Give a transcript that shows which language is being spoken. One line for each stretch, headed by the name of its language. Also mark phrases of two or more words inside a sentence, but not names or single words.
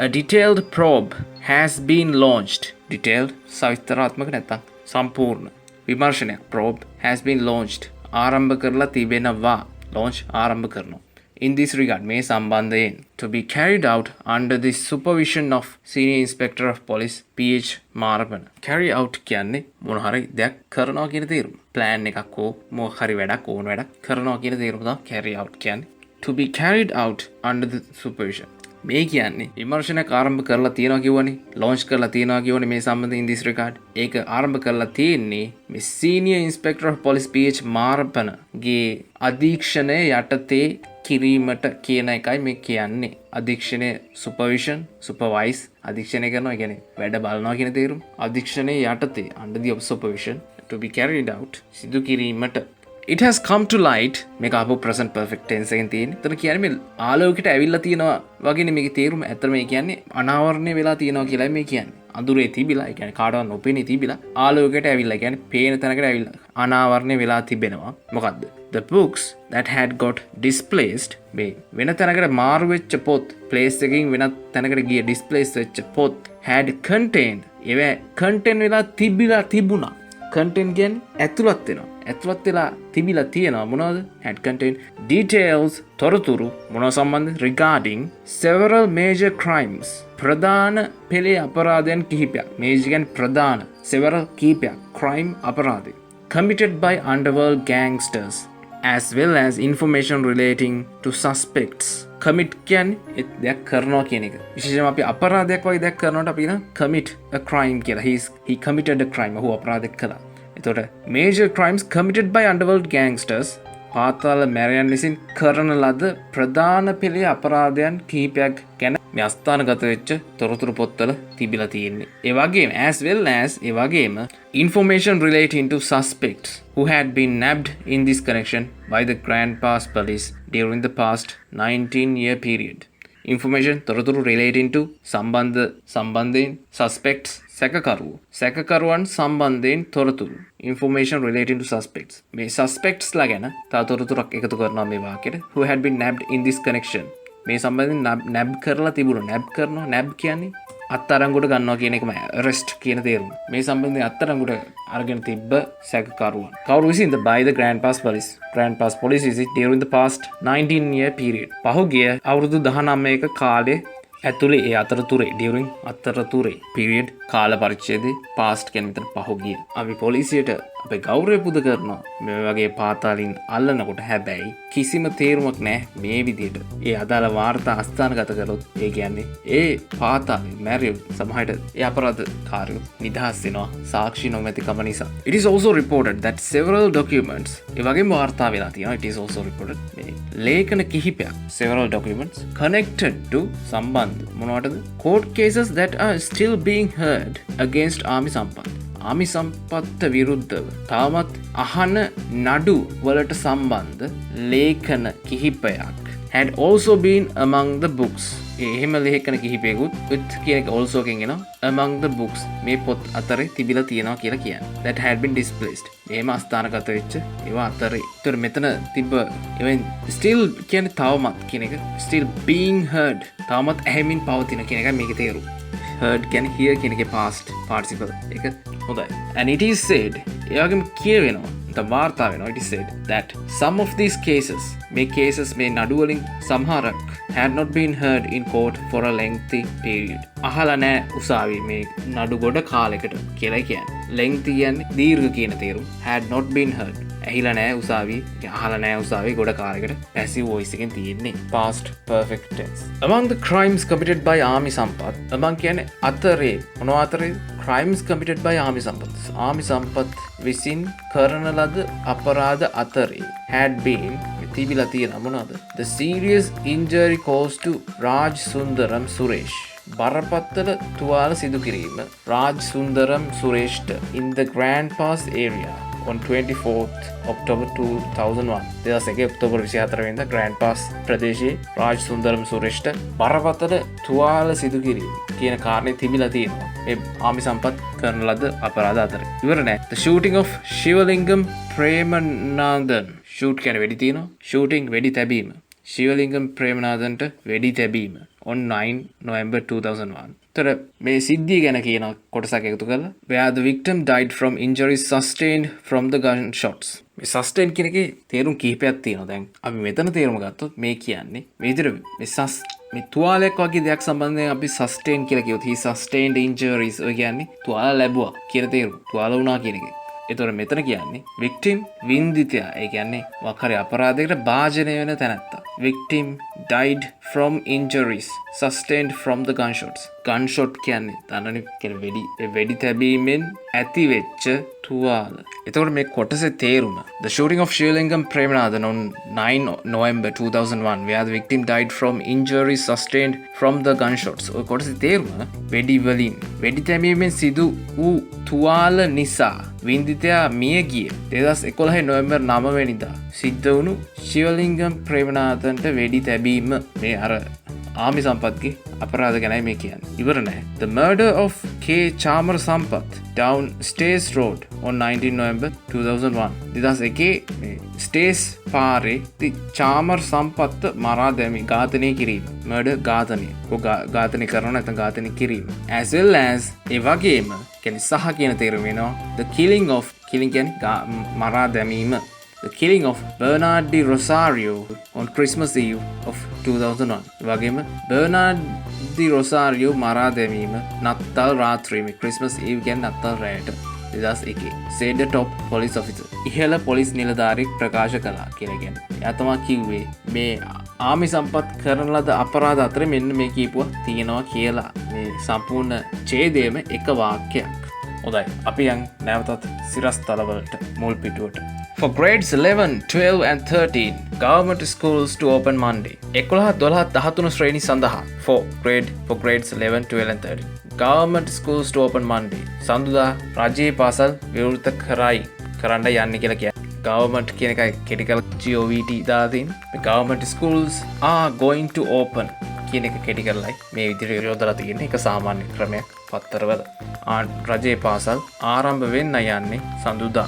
English: A detailed probe has been launched.
Sinhala: detailed සවිස්තරාත්මක නැත්නම් සම්පූර්ණ විමර්ශනයක්
English: probe has been launched
Sinhala: ආරම්භ කරලා තිබෙනවා. launch ආරම්භ කරනවා.
English: In this regard
Sinhala: මේ සම්බන්ධයෙන්
English: to be carried out under the supervision of Senior Inspector of Police PH මාරපන. carry out
Sinhala: කියන්නේ මොන හරි දෙයක් කරනවා කියන තේරුම. plan එකක් හෝ මොන හරි වැඩක් ඕන වැඩක් කරනවා කියන තේරුම තමයි
English: carry out
Sinhala: කියන්නේ.
English: to be carried out under the supervision.
Sinhala: මේ කියන්නේ විමර්ශනයක් ආරම්භ කරලා තියෙනවා කියවනේ. launch කරලා තියෙනවා කියවනේ මේ සම්බන්ධයෙන්
English: in this regard.
Sinhala: ඒක ආරම්භ කරලා තියෙන්නේ මේ
English: Senior Inspector of Police
Sinhala: PH මාරපන ගේ අධීක්ෂණය යටතේ කිරීමට කියන එකයි මේ කියන්නේ. අධීක්ෂණය
English: supervision supervise
Sinhala: අධීක්ෂණය කරනවා කියන්නේ වැඩ බලනවා කියන තේරුම. අධීක්ෂණය යටතේ
English: under the supervision to be carried out
Sinhala: සිදු කිරීමට
English: it has come to light
Sinhala: මේක ආපහු
English: present perfect tense
Sinhala: එකෙන් තියෙන්නේ. එතන කියන්නේ මේ ආලෝකයට ඇවිල්ලා තියෙනවා වගේනේ මේකේ තේරුම. ඇත්තට මේ කියන්නේ අනාවරණය වෙලා තියෙනවා කියලා මේ කියන්නේ. අඳුරේ තිබිලා, ඒ කියන්නේ කාටවත් නොපෙනී තිබිලා ආලෝකයට ඇවිල්ලා, ඒ කියන්නේ පේන තැනකට ඇවිල්ලා අනාවරණය වෙලා තිබෙනවා. මොකද්ද?
English: The books that had got displaced
Sinhala: මේ වෙන තැනකට මාරු වෙච්ච පොත්, place එකකින් වෙනත් තැනකට ගිය displace වෙච්ච පොත්
English: had contained
Sinhala: ඒවා contain වෙලා තිබුණා. content කියන්නේ ඇතුළත් වෙනවා. ඇතුළත් වෙලා තිබිලා තියෙනවා. මොනවද?
English: had contained details
Sinhala: තොරතුරු මොනවා සම්බන්ධ
English: regarding several major crimes
Sinhala: ප්‍රධාන පෙළේ අපරාධයන් කිහිපයක්. major කියන්නේ ප්‍රධාන,
English: several කිහිපයක්, crime අපරාධ committed by underworld gangsters as well as information relating to suspects.
Sinhala: commit කියන්නේ දෙයක් කරනවා කියන එක. විශේෂයෙන්ම අපි අපරාධයක් වගේ දෙයක් කරනකොට අපි කියන
English: commit a crime
Sinhala: කියලා.
English: he committed a crime.
Sinhala: ඔහු අපරාධයක් කළා. එතකොට
English: major crimes committed by underworld gangsters
Sinhala: පාතාල මැරයන් විසින් කරන ලද ප්‍රධාන පෙළේ අපරාධයන් කිහිපයක් ගැන මේ අස්ථානගත වෙච්ච තොරතුරු පොත්වල තිබිලා තියෙන්නේ. ඒ වගේම
English: as well as
Sinhala: ඒ වගේම
English: information relating to suspects who had been nabbed in this connection by the Grand Pass police during the past 19-year period.
Sinhala: information තොරතුරු
English: relating to
Sinhala: සම්බන්ධයෙන් suspects සැකකරුවන් සම්බන්ධයෙන් තොරතුරු
English: information relating to suspects
Sinhala: මේ suspects ලා ගැන තව තොරතුරක් එකතු කරනවා මේ වාක්‍යෙට
English: who had been nabbed in this connection
Sinhala: මේ සම්බන්ධයෙන් nab කරලා තිබුණා. nab කරනවා, nab කියන්නේ අත්අඩංගුවට ගන්නවා කියන එකම arrest කියන තේරුම. මේ සම්බන්ධයෙන් අත්අඩංගුවට අරගෙන තිබ්බ සැකකරුවන් කවුරු විසින්ද?
English: by the Grand Pass police. Grand Pass police visit during the past 19-year period.
Sinhala: පහුගිය අවුරුදු 19ක කාලේ ඇතුලේ ඒ අතරතුරේ during අතරතුරේ period කාල පරිච්ඡේදේ past කියන්නේ මෙතන පහුගිය. අපි පොලිසියට අපේ ගෞරවය පුද කරනවා මේ වගේ පාතාලින් අල්ලනකොට. හැබැයි කිසිම තේරුමක් නැහැ මේ විදිහට. ඒ අදාළ වාර්තා අස්ථානගත කළොත් ඒ කියන්නේ ඒ පාතාලින් මැරියොත් සමහරට ඒ අපරාධකාරයෝ නිදහස් වෙනවා සාක්ෂි නොමැතිකම නිසා.
English: It is also reported that several documents
Sinhala: ඒ වගේම වාර්තා වෙලා තියෙනවා.
English: It is also reported
Sinhala: මේ ලේඛන කිහිපයක්
English: several documents connected to
Sinhala: සම්බන්ධ මොනවටද?
English: court cases that are still being heard against ආමි සම්පත්.
Sinhala: ආමි සම්පත්ත විරුද්ධව තාමත් අහන නඩු වලට සම්බන්ධ ලේඛන කිහිපයක්
English: had also been among the books.
Sinhala: එහෙම ලේඛන කිහිපයකුත් with කියන එක also එකෙන් එනවා
English: among the books
Sinhala: මේ පොත් අතරේ තිබිලා තියෙනවා කියලා කියන්නේ.
English: that had been displaced.
Sinhala: එහෙම අස්ථානගත වෙච්ච ඒවා අතරේ. ඒතර මෙතන තිබ්බ
English: even still
Sinhala: කියන්නේ තවමත් කියන එක
English: still being heard.
Sinhala: තාමත් ඇහෙමින් පවතින කියන එකයි මේකේ තේරුම. heard කියන්නේ hear කියන එකේ
English: past participle
Sinhala: එක හොඳයි.
English: and it is said
Sinhala: එයාගෙම කියවෙනවා වාර්තා වෙනවා.
English: it is said that some of these cases මේ cases
Sinhala: මේ නඩු වලින් සමහරක්
English: had not been heard in court for a lengthy period.
Sinhala: අහලා නැහැ උසාවියේ මේ නඩු ගොඩ කාලයකට කියලා කියන්නේ. lengthy කියන්නේ දීර්ඝ කියන තේරුම. had not been heard ඇහිලා නැහැ උසාවියේ, අහලා නැහැ උසාවියේ ගොඩ කාලයකට.
English: passive voice
Sinhala: එකෙන් තියෙන්නේ
English: past perfect tense. among the crimes committed by ආමි සම්පත්.
Sinhala: among කියන්නේ අතරේ මොනවා අතරේ?
English: crimes committed by ආමි සම්පත්.
Sinhala: ආමි සම්පත් විසින් කරන ලද අපරාධ අතරේ
English: had been
Sinhala: තිබිලා තියෙන මොනවද?
English: the serious injury caused to Raj Sundaram Suresh.
Sinhala: බරපතල තුවාල සිදු කිරීම
English: රාජ් සුන්දරම් සුරේෂ්ට in the Grand Pass area on 24th October 2001.
Sinhala: 2001 ඔක්තෝබර් 24 වෙනිදා Grand Pass ප්‍රදේශයේ රාජ් සුන්දරම් සුරේෂ්ට බරපතල තුවාල සිදු කිරීම කියන කාරණේ තිබිලා තියෙනවා මේ ආමි සම්පත් කරන ලද අපරාධ අතරේ. ඉවර නෑ.
English: the shooting of Shivalingam Premanandan.
Sinhala: shoot කියන්නේ වෙඩි තියනවා. shooting වෙඩි තැබීම. Shivalingam Premanandanට වෙඩි තැබීම
English: on 9 November 2001.
Sinhala: තර මේ සිද්ධිය ගැන කියන කොටසක් එකතු කරලා
English: where the victim died from injuries sustained from the gunshots.
Sinhala: මේ sustain කියන එකේ තේරුම් කිහිපයක් තියෙනවා. දැන් අපි මෙතන තේරුම ගත්තොත් මේ කියන්නේ මේ විදිහට මේ තුවාලයක් වගේ දෙයක් සම්බන්ධයෙන් අපි sustain කියලා කිව්වොත්
English: he sustained injuries
Sinhala: ඔය කියන්නේ තුවාල ලැබුවා කියලා තේරුම. තුවාල වුණා කියන එක. ඒතොර මෙතන කියන්නේ victim වින්දිතයා. ඒ කියන්නේ මොකක් හරි අපරාධයකට භාජනය වෙන තැනැත්තා.
English: victim died from injuries sustained from the gunshots.
Sinhala: gunshot කියන්නේ දන්නනේ කියන්නේ වෙඩි තැබීමෙන් ඇති වෙච්ච තුවාල. එතකොට මේ කොටසේ තේරුම.
English: The shooting of Shilingam Premanathan on 9 November 2001 where the victim died from injuries sustained from the gunshots.
Sinhala: ඔය කොටසේ තේරුම වෙඩි වලින් වෙඩි තැබීමෙන් සිදු වූ තුවාල නිසා වින්දිතයා මිය ගිය 2011 නොවැම්බර් 9 වෙනිදා සිද්ධ වුණු ශිවලිංගම් ප්‍රේමනාතන්ට වෙඩි තැබීම මේ අර ආමි සම්පත්ගේ අපරාධ ගැනයි මේ කියන්නේ. ඉවර නැහැ.
English: The murder of K. Chamar Sampath down Stays Road on 19 November 2001.
Sinhala: 2001 මේ Stays පාරේ ති චාමර් සම්පත්ත මරා දැමී ඝාතනය කිරීම. murder ඝාතනය. ඝාතනය කරනවා නැත්නම් ඝාතනය කිරීම.
English: As well as
Sinhala: ඒ වගේම කියන්නේ සහ කියන තේරුම වෙනවා.
English: The killing of killing
Sinhala: කියන්නේ මරා දැමීම.
English: The killing of Bernard de Rosario on Christmas Eve of 2001.
Sinhala: වගේම Bernard de Rosario මරා දැමීම නත්තල් රාත්‍රියේ
English: Christmas Eve
Sinhala: කියන්නේ නත්තල් රැයට 2001
English: said the top police officer.
Sinhala: ඉහළ පොලිස් නිලධාරියෙක් ප්‍රකාශ කළා කියලා කියන්නේ. එයා තමයි කිව්වේ මේ ආමි සම්පත් කරන ලද අපරාධ අතර මෙන්න මේ කීපුවා තියෙනවා කියලා. මේ සම්පූර්ණ ඡේදයේම එක වාක්‍යයක්. හොඳයි අපි යන් නැවතත් සිරස්තලවලට මුල් පිටුවට.
English: For grades 11, 12 and 13, government schools to open Monday.
Sinhala: 11, 12, 13 ශ්‍රේණි සඳහා
English: for grades 11, 12 and 13. Government schools to open Monday.
Sinhala: සඳුදා රජයේ පාසල් විවෘත කරන්න යන්නේ කියලා කියන්නේ. Government කියන එකයි කෙටි කරලා GOVT දාලා තියෙන්නේ.
English: Government schools are going to open
Sinhala: කියන එක කෙටි කරලායි මේ විදිහට යොදලා තියෙන්නේ. ඒක සාමාන්‍ය ක්‍රමයක් පත්තරවල. රජයේ පාසල් ආරම්භ වෙන්න යන්නේ සඳුදා.